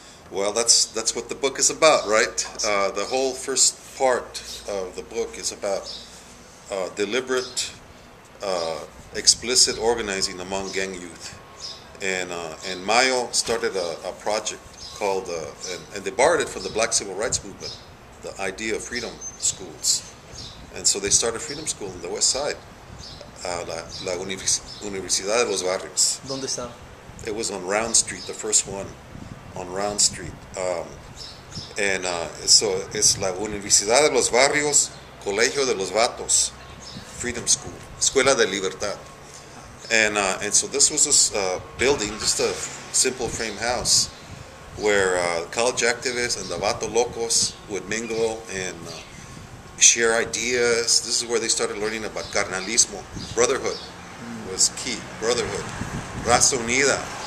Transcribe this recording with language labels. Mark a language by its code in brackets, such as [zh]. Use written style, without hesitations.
[en] Well, that's what the book is about, right? The whole first part of the book is about deliberate, explicit organizing among gang youth, and Mayo started a project called, and they borrowed it from the Black Civil Rights Movement, the idea of freedom schools. And so they started freedom school on the west side, la Universidad de los Barrios. [es] ¿Dónde está? [en] It was on Round Street, the first one on Round Street. So it's la Universidad de los Barrios, Colegio de los Vatos, Freedom School, Escuela de Libertad. And so this was this building, just a simple frame house, where college activists and the Vato Locos would mingle and share ideas. This is where they started learning about carnalismo. Brotherhood was key. Brotherhood. Raza Unida.